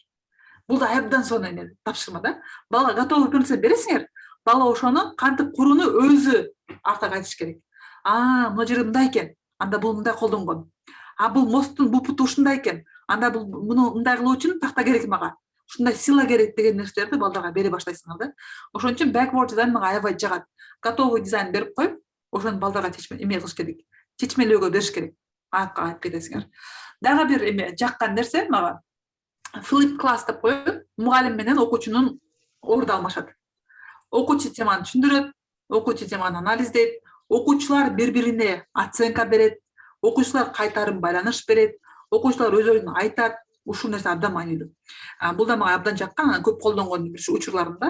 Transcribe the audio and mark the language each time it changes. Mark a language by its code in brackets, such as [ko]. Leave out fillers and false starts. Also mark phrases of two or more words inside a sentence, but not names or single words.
[ky] Бул да абдан сонун эме, тапшырма да. Бала готовый көрсө бересиңер, бала ошону кантип курууну өзү арта кайтыш керек. Мына жери мындай экен, анда бул мындай колдонгон. Бул мосттун бул путу ушундай экен, анда бул муну мындай кылуу үчүн такта керек мага. Ушундай сила керек деген нерселерди балдарга бере баштайсыңар да. Ошон үчүн [en] backward design [ky] мага аябай жагат. [ru] Готовый дизайн [ky] берип коюп, ошону балдарга эме кылыш керек. Чечмелөөгө бериш керек. Айтып кетесиңер. Дагы бир эме жаккан нерсе мага [en] flip class [ky] деп коюп, мугалим менен окуучунун орду алмашат. Окуучу теманы түшүндүрөт, окуучу теманы анализдейт, окуучулар бири-бирине оценка берет, окуучулар кайтарым байланыш берет, окуучулар өздөрүн айтат. Ушул нерсе абдан маанилүү. Бул да мага абдан жаккан, көп колдонгон бир учурларында.